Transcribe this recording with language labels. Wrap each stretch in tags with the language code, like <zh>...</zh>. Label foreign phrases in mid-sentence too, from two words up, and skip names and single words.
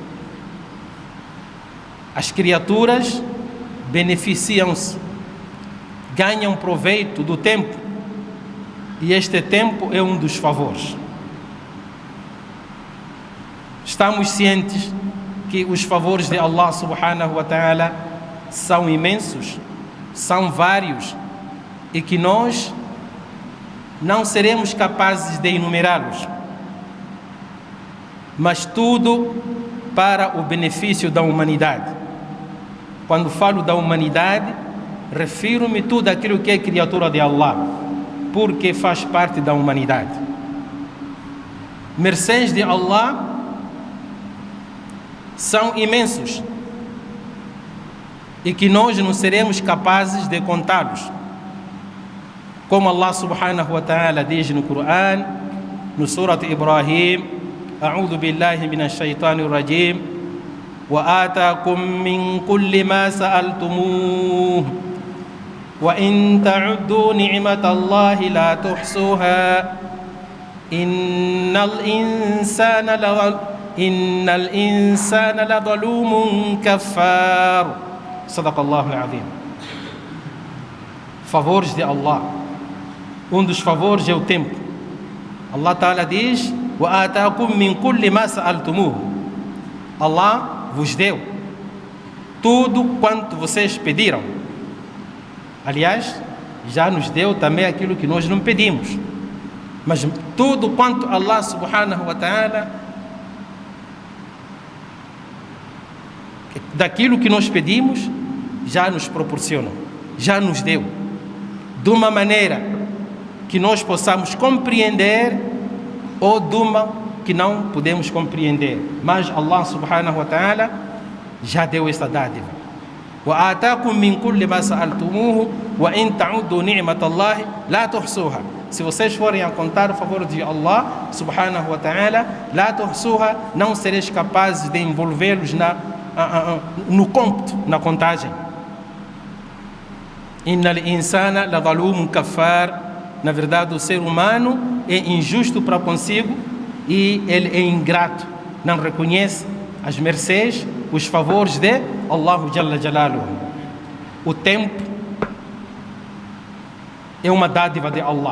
<pt>As criaturas beneficiam-se, ganham proveito do tempo, e este tempo é um dos favores. Estamos cientes que os favores de Allah</pt> <ar>سبحانه وتعالى</ar> <pt>são imensos, são vários, e que nós não seremos capazes de enumerá-los, mas tudo para o benefício da humanidade. Quando falo da humanidade, refiro-me tudo aquilo que é criatura de Allah, porque faz parte da humanidade. Mercês de Allah são imensos e que nós não seremos capazes de contá-los. Como Allah subhanahu wa ta'ala diz no Quran, no Surat Ibrahim:</pt> <ar>أعوذ بالله من الشيطان الرجيم وآتاكم من كل ما سألتموه وإن تعدوا نعمة الله لا تحصوها إن الإنسان إن الإنسان لظلوم كفار. صدق الله العظيم.</ar> <pt>Favores de Allah. Dos favores é o tempo. Allah Ta'ala diz:</pt> <ar>وَآتَاكُم مِّن كُلِّ مَا سَأَلْتُمُوهُ.</ar> <pt>Allah vos deu tudo quanto vocês pediram. Aliás, já nos deu também aquilo que nós não pedimos. Mas tudo quanto Allah</pt> <ar>سبحانه وتعالى,</ar> <pt>daquilo que nós pedimos, já nos proporcionou, já nos deu, de uma maneira que nós possamos compreender ou de uma que não podemos compreender. Mas Allah</pt> <ar>سبحانه وتعالى</ar> <pt>já deu esta dádiva.</pt> <ar>وَآتَاكُم مِّن كُلِّ مَا سَأَلْتُمُوهُ وَإِن تَعُدُّوا نِعْمَةَ اللَّهِ لَا تُحْصُوهَا.</ar> <pt>Se vocês forem a contar o favor de Allah</pt> <ar>سبحانه وتعالى, لَا تُحْصُوهَا,</ar> <pt>não sereis capazes de envolvê-los no cômputo, na contagem.</pt> <ar>إِنَّ الْإِنسَانَ لَظَلُومٌ كَفَّارٌ.</ar> <pt>Na verdade, o ser humano é injusto para consigo e ele é ingrato, não reconhece as mercês, os favores de Allah</pt> <ar>جل جلاله.</ar> <pt>O tempo é uma dádiva de Allah.</pt>